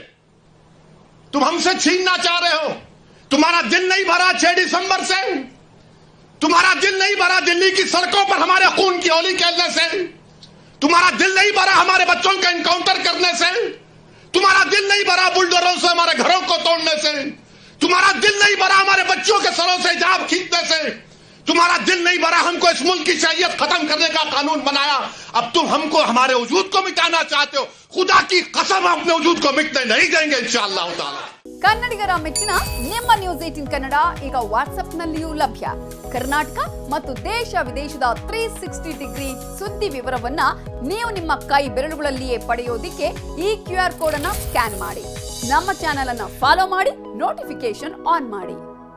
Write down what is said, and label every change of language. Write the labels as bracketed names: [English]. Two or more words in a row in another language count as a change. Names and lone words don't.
[Hindi] तुम हमसे छीनना चाह रहे हो। तुम्हारा दिल नहीं भरा 6 दिसंबर से, तुम्हारा दिल नहीं भरा दिल्ली की सड़कों पर हमारे खून की होली खेलने से, तुम्हारा दिल नहीं भरा हमारे बच्चों का एनकाउंटर करने से, तुम्हारा दिल नहीं भरा बुलडोजरों से हमारे घरों को तोड़ने से, तुम्हारा दिल नहीं भरा हमारे बच्चों के सरों से हिजाब खींचने से, तुम्हारा दिल नहीं भरा हमको इस मुल्क की शरीयत खत्म करने का कानून बनाया। अब तुम हमको हमारे वजूद को मिटाना चाहते हो। खुदा की कसम हम अपने वजूद को मिटने नहीं देंगे [Arabic] إن شاء الله تعالى. [Kannada] ಕನ್ನಡಿಗರ ಮೆಚ್ಚಿನ ನಿಮ್ಮ ನ್ಯೂಸ್ 18 ಕನ್ನಡ ಈಗ ವಾಟ್ಸ್ಆಪ್ ನಲ್ಲಿಯೂ ಲಭ್ಯ. ಕರ್ನಾಟಕ ಮತ್ತು ದೇಶ ವಿದೇಶದ 360 ಡಿಗ್ರಿ ಸುದ್ದಿ ವಿವರವನ್ನ ನೀವು ನಿಮ್ಮ ಕೈ ಬೆರಳುಗಳಲ್ಲಿಯೇ ಪಡೆಯೋದಿಕ್ಕೆ ಈ QR ಕೋಡ್ ಅನ್ನು ಸ್ಕ್ಯಾನ್ ಮಾಡಿ. ನಮ್ಮ ಚಾನೆಲ್ ಅನ್ನು ಫಾಲೋ ಮಾಡಿ, [English] notification on [Kannada] ಮಾಡಿ.